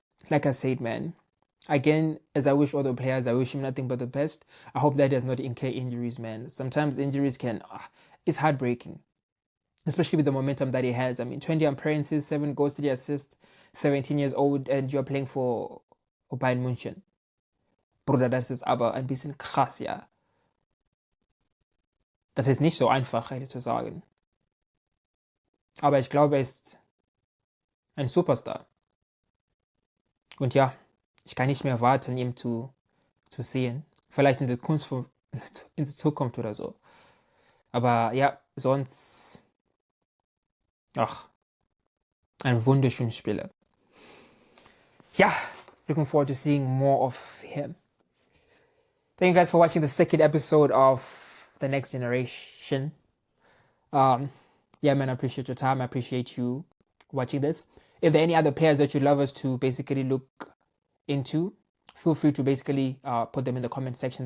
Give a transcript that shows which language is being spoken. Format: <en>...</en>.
<en>Like I said, man, again, as I wish all the players, I wish him nothing but the best. I hope that does not incur injuries, man. Sometimes injuries can... it's heartbreaking, especially with the momentum that he has. I mean, 20 appearances, 7 goals, 3 assists, 17 years old, and you're playing for Bayern Munich.</en> <de>Bruder, das ist aber ein bisschen krass, ja. Das ist nicht so einfach, ehrlich zu sagen. Aber ich glaube, er ist ein Superstar. Und ja, ich kann nicht mehr warten, ihn zu sehen. Vielleicht in der Zukunft oder so. Aber ja, sonst... Ach, ein wunderschöner Spieler.</de> <en>yeah, looking forward to seeing more of him. Thank you guys for watching the second episode of The Next Generation. Yeah, man, I appreciate your time. I appreciate you watching this. If there are any other players that you'd love us to basically look into, feel free to basically put them in the comment section.</en>